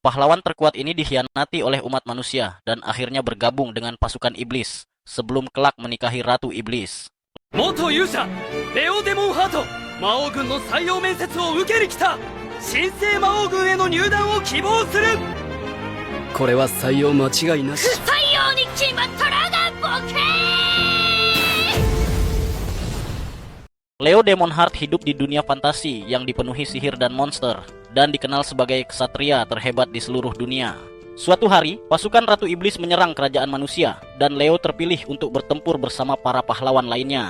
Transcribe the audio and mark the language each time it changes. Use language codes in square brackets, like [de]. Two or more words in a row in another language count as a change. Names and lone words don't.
[id] Pahlawan terkuat ini dikhianati oleh umat manusia dan akhirnya bergabung dengan pasukan iblis sebelum kelak menikahi Ratu Iblis. [ja] 元勇者レオデモンハート魔王軍の採用面接を受けに来た。神聖魔王軍への入団を希望する。これは採用間違いなし。採用に決まったらがボケー。 [id] Leo Demonheart hidup di dunia fantasi yang dipenuhi sihir dan monster dan dikenal sebagai ksatria terhebat di seluruh dunia. Suatu hari, pasukan Ratu Iblis menyerang kerajaan manusia dan Leo terpilih untuk bertempur bersama para pahlawan lainnya.